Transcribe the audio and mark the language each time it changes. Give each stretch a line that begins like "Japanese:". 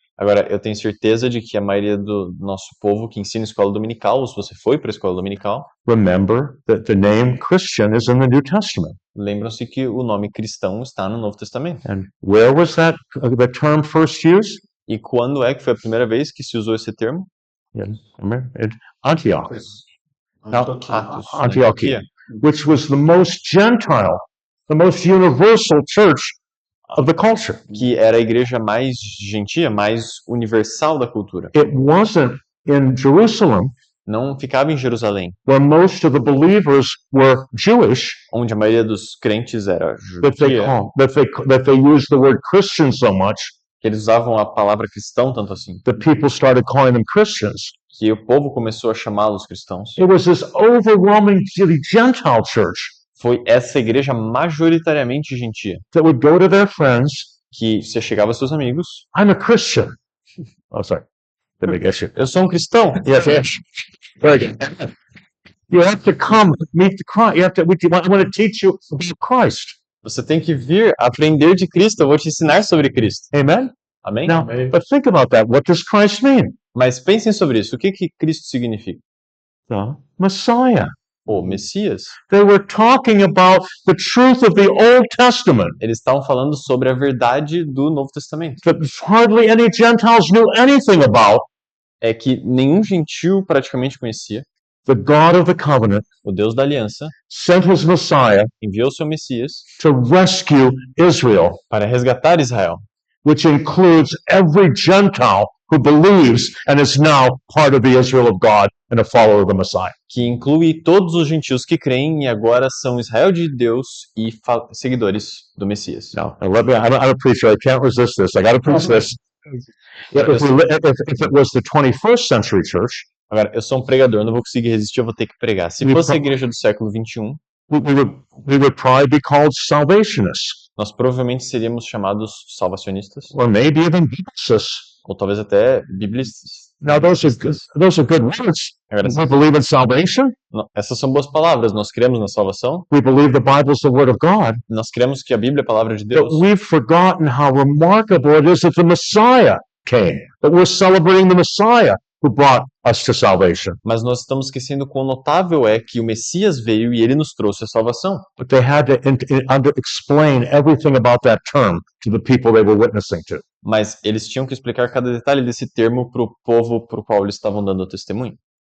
Portuguese: Agora, eu tenho certeza de que a maioria do nosso povo que ensina escola dominical, ou se você foi para a escola dominical,
English: remember that the name Christian is in the New Testament.
Portuguese: lembram-se que o nome cristão está no Novo Testamento.
English: And where was that the term first used?
Portuguese: E quando é que foi a primeira vez que se usou esse termo?
English: Remember? At Antioch,
Portuguese: Atos, na
English: Antioquia, which was the most Gentile, the most universal church of the culture.
Portuguese: Que era a igreja mais gentia, mais universal da cultura.
English: It wasn't in Jerusalem,
Portuguese: Não ficava em Jerusalém,
English: where most of the believers were Jewish,
Portuguese: onde a maioria dos crentes era
English: that they
Portuguese: judia,
English: that they used the word Christian so much
Portuguese: que eles usavam a palavra cristão tanto assim,
English: that people started calling them Christians.
Portuguese: que o povo começou a chamá-los cristãos.
English: It was this overwhelming Gentile church
Portuguese: Foi essa igreja majoritariamente gentia,
English: that would go to their friends.
Portuguese: que se chegava aos seus amigos,
English: I'm a Christian. Oh, sorry. The big issue.
Portuguese: eu sou um cristão.
English: Yes, yes. Very good. You have to come meet the Christ. I want to teach you about Christ.
Portuguese: Você tem que vir aprender de Cristo, eu vou te ensinar sobre Cristo.
English: Amen?
Portuguese: Amém?
English: Now, but think about that. What does Christ mean?
Portuguese: Mas pensem sobre isso. O que que Cristo significa?
English: The Messiah.
Portuguese: O Messias.
English: They were talking about the truth of the Old Testament
Portuguese: Eles estavam falando sobre a verdade do Novo Testamento.
English: that hardly any Gentiles knew anything about.
Portuguese: É que nenhum gentil praticamente conhecia.
English: The God of the covenant
Portuguese: O Deus da aliança
English: sent his Messiah
Portuguese: enviou seu Messias
English: to rescue Israel,
Portuguese: para resgatar Israel,
English: which includes every Gentile who believes and is now part of the Israel of God and a follower of the Messiah.
Portuguese: que inclui todos os gentios que creem e agora são Israel de Deus e seguidores do Messias.
English: Now, I'm a preacher. I can't resist this. I got to preach this. If it was the 21st century church,
Portuguese: Agora, eu sou um pregador, não vou conseguir resistir, eu vou ter que pregar. Se fosse a igreja do século XXI,
English: we would probably be called salvationists,
Portuguese: nós provavelmente seríamos chamados salvacionistas,
English: or maybe even biblicists.
Portuguese: ou talvez até biblistas.
English: Now, those are good words.
Portuguese: Agora,
English: We believe in salvation.
Portuguese: essas são boas palavras. Nós cremos na salvação,
English: We believe the Bible is the Word of God.
Portuguese: nós cremos que a Bíblia é a palavra de
English: But
Portuguese: Deus.
English: we've forgotten how remarkable it is that the Messiah came, that we're celebrating the Messiah who brought us to salvation.
Portuguese: Mas nós estamos esquecendo quão notável é que o Messias veio e ele nos trouxe a salvação.
English: But they had to explain everything about that term to the people they were witnessing to.
Portuguese: Mas eles tinham que explicar cada detalhe desse termo para o povo para o qual eles estavam dando o testemunho.